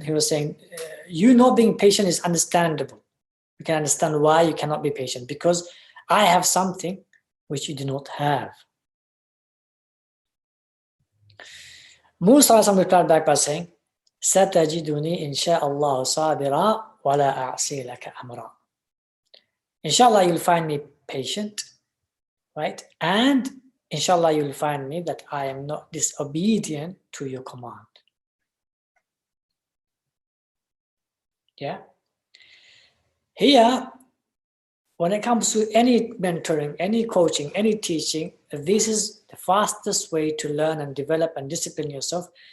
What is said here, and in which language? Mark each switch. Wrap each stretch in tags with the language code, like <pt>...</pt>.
<en>He was saying, you not being patient is understandable. You can understand why you cannot be patient, because I have something which you do not have. Musa replied back by saying,</en> <ar>ستجدني إن شاء الله صابرا ولا أعصي لك أمرا.</ar> <en>Inshallah, you'll find me patient, right? And inshallah, you'll find me that I am not disobedient to your command. Yeah. Here, when it comes to any mentoring, any coaching, any teaching, this is the fastest way to learn and develop and discipline yourself.</en>